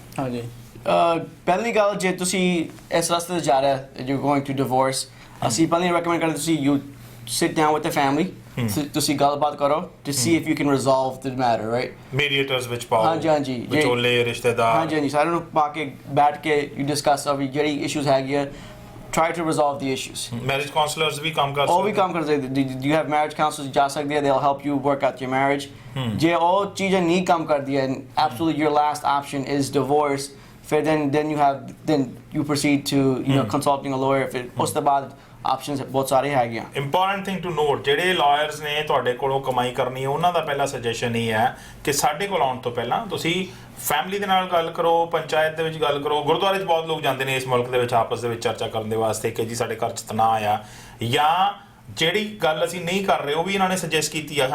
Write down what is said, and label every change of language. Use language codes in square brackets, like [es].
[pa] ਹਾਂਜੀ, ਪਹਿਲੀ ਗੱਲ ਜੇ ਤੁਸੀਂ ਇਸ ਰਸਤੇ ਤੇ ਜਾ ਰਹੇ ਯੂ ਗੋਇੰਗ ਟੂ ਡਿਵੋਰਸ, ਅਸੀਂ ਪਹਿਲਾਂ ਰეკਮੈਂਡ ਕਰਦੇ ਤੁਸੀਂ you sit down with the family, ਤੁਸੀਂ ਗੱਲਬਾਤ ਕਰੋ to see if you can resolve the matter, right? ਮੀਡੀਏਟਰਸ ਵਿੱਚ ਪਾਓ, ਹਾਂਜੀ ਵਿਚੋਲੇ, ਰਿਸ਼ਤੇਦਾਰ, ਹਾਂਜੀ ਸਾਰਿਆਂ ਨੂੰ ਪਾ ਕੇ ਬੈਠ ਕੇ you discuss ਜਿਹੜੀ ਇਸ਼ੂਜ਼ ਹੈਗੇ ਆ, try to resolve the issues. Marriage councillors ਵੀ ਕੰਮ ਕਰ ਸਕਦੇ? ਉਹ ਵੀ ਕੰਮ ਕਰਦੇ। [en] you have marriage counselors ਜਾ ਸਕਦੇ ਆ, they'll help you work out your marriage. ਜੇ ਉਹ ਚੀਜ਼ਾਂ ਨਹੀਂ ਕੰਮ ਕਰਦੀਆਂ and absolutely your last option is divorce, then you proceed to consulting a lawyer. [pa] ਫਿਰ ਉਸ ਤੋਂ ਬਾਅਦ ਆਪਸ਼ਨਸ ਬਹੁਤ ਸਾਰੇ ਹੈਗੇ ਆ। ਇੰਪੋਰਟੈਂਟ ਥਿੰਗ ਟੂ ਨੋਟ, ਜਿਹੜੇ ਲਾਇਰਸ ਨੇ ਤੁਹਾਡੇ ਕੋਲੋਂ ਕਮਾਈ ਕਰਨੀ ਹੈ ਉਹਨਾਂ ਦਾ ਪਹਿਲਾ ਸੁਜੈਸ਼ਨ ਇਹ ਹੈ ਕਿ ਸਾਡੇ ਕੋਲ ਆਉਣ ਤੋਂ ਪਹਿਲਾਂ ਤੁਸੀਂ ਫੈਮਿਲੀ ਦੇ ਨਾਲ ਗੱਲ ਕਰੋ, ਪੰਚਾਇਤ ਦੇ ਵਿੱਚ ਗੱਲ ਕਰੋ। ਗੁਰਦੁਆਰੇ 'ਚ ਬਹੁਤ ਲੋਕ ਜਾਂਦੇ ਨੇ ਇਸ ਮੁਲਕ ਦੇ ਵਿੱਚ ਆਪਸ ਦੇ ਵਿੱਚ ਚਰਚਾ ਕਰਨ ਦੇ ਵਾਸਤੇ ਕਿ ਜੀ ਸਾਡੇ ਘਰ 'ਚ ਤਣਾਅ ਆ, ਜਾਂ ਜਿਹੜੀ ਗੱਲ ਅਸੀਂ ਨਹੀਂ ਕਰ ਰਹੇ ਉਹ ਵੀ ਇਹਨਾਂ ਨੇ ਸੁਜੈਸਟ ਕੀਤੀ ਆ।